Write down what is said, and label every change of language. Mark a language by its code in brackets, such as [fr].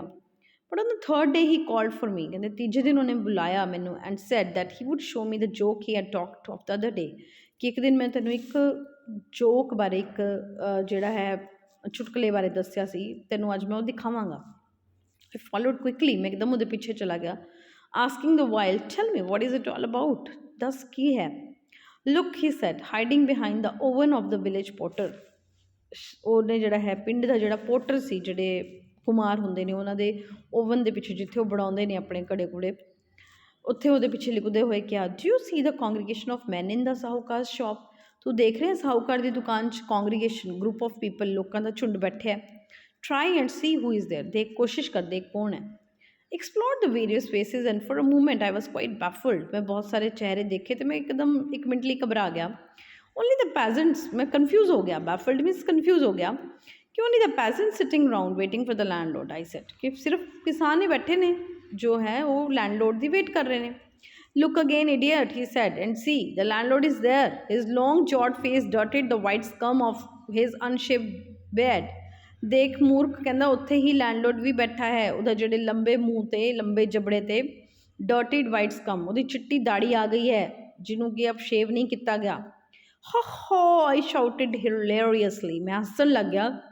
[en] But on the third day he called for me. [pa] ਕਹਿੰਦੇ ਤੀਜੇ ਦਿਨ ਉਹਨੇ ਬੁਲਾਇਆ ਮੈਨੂੰ [en] and said that he would show me the joke he had talked of the other day, [pa] ਕਿ ਇੱਕ ਦਿਨ ਮੈਂ ਤੈਨੂੰ ਇੱਕ ਜੋਕ ਬਾਰੇ ਇੱਕ ਜਿਹੜਾ ਹੈ ਚੁਟਕਲੇ ਬਾਰੇ ਦੱਸਿਆ ਸੀ, ਤੈਨੂੰ ਅੱਜ ਮੈਂ ਉਹ ਦਿਖਾਵਾਂਗਾ। [en] I followed quickly, [pa] ਮੈਂ ਇੱਕਦਮ ਉਹਦੇ ਪਿੱਛੇ ਚਲਾ ਗਿਆ। [en] Asking the while, tell me, what is it all about? [pa] ਦੱਸ ਕੀ ਹੈ? [en] Look, he said, hiding behind the oven of the village porter. [pa] ਉਹਨੇ ਜਿਹੜਾ ਹੈ ਪਿੰਡ ਦਾ ਜਿਹੜਾ ਪੋਟਰ ਸੀ, ਜਿਹੜੇ ਕੁਮਾਰ ਹੁੰਦੇ ਨੇ ਉਹਨਾਂ ਦੇ ਓਵਨ ਦੇ ਪਿੱਛੇ ਜਿੱਥੇ ਉਹ ਬਣਾਉਂਦੇ ਨੇ ਆਪਣੇ ਕੜੇ ਕੁੜੇ, ਉੱਥੇ ਉਹਦੇ ਪਿੱਛੇ ਲਿਖਦੇ ਹੋਏ ਕਿਹਾ, [en] Do you see the congregation of man in the sahukar shop. [pa] ਤੂੰ ਦੇਖ ਰਿਹਾ ਸਾਹੂਕਾਰ ਦੀ ਦੁਕਾਨ 'ਚ ਕਾਂਗਰੀਗੇਸ਼ਨ [en] group of people, [pa] ਲੋਕਾਂ ਦਾ ਝੁੰਡ ਬੈਠਿਆ। [en] Try and see who is there. [pa] ਦੇਖ, ਕੋਸ਼ਿਸ਼ ਕਰ, ਦੇਖ ਕੌਣ ਹੈ। [en] Explore the various faces and for a moment I was quite baffled. [pa] ਮੈਂ ਬਹੁਤ ਸਾਰੇ ਚਿਹਰੇ ਦੇਖੇ ਅਤੇ ਮੈਂ ਇੱਕਦਮ ਇੱਕ ਮਿੰਟ ਲਈ ਘਬਰਾ ਗਿਆ। [en] only the peasants, [pa] ਮੈਂ ਕਨਫਿਊਜ਼ ਹੋ ਗਿਆ। [en] baffled means [pa] ਕਨਫਿਊਜ਼ ਹੋ ਗਿਆ ਕਿ [en] Only the peasants sitting round waiting for the landlord. I said [pa] ਕਿ ਸਿਰਫ ਕਿਸਾਨ ਹੀ ਬੈਠੇ ਨੇ ਜੋ ਹੈ ਉਹ ਲੈਂਡਲੋਡ ਦੀ ਵੇਟ ਕਰ ਰਹੇ ਨੇ। [en] Look again, idiot, he said, and see, the landlord is there, his long jawed face dotted the white scum of his unshaved beard. [pa] ਦੇਖ ਮੂਰਖ, ਕਹਿੰਦਾ ਉੱਥੇ ਹੀ ਲੈਂਡਲੋਡ ਵੀ ਬੈਠਾ ਹੈ, ਉਹਦਾ ਜਿਹੜੇ ਲੰਬੇ ਮੂੰਹ 'ਤੇ ਲੰਬੇ ਜਬੜੇ 'ਤੇ ਡੋਟਿਡ ਵਾਈਟ ਸਕਮ, ਉਹਦੀ ਚਿੱਟੀ ਦਾੜੀ ਆ ਗਈ ਹੈ ਜਿਹਨੂੰ ਕਿ ਅਬ ਸ਼ੇਵ ਨਹੀਂ ਕੀਤਾ ਗਿਆ। ਹਾ ਹਾ, [en] I shouted hilariously, [pa] ਮੈਂ ਹੱਸਣ ਲੱਗ ਗਿਆ।